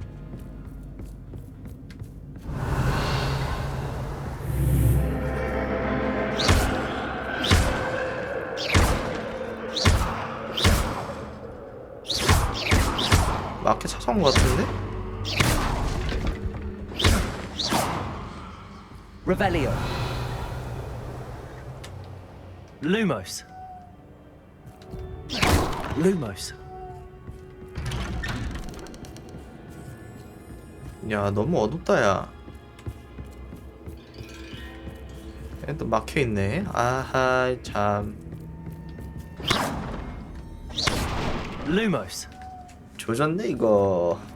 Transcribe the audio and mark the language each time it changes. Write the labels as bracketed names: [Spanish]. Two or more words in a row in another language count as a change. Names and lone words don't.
[Korean] 마켓 찾아온 것 같은데? Revelio. Lumos. Lumos. 야, 너무 어둡다, 야. 또 막혀있네. 아하, 참. Lumos. 조졌네, 이거.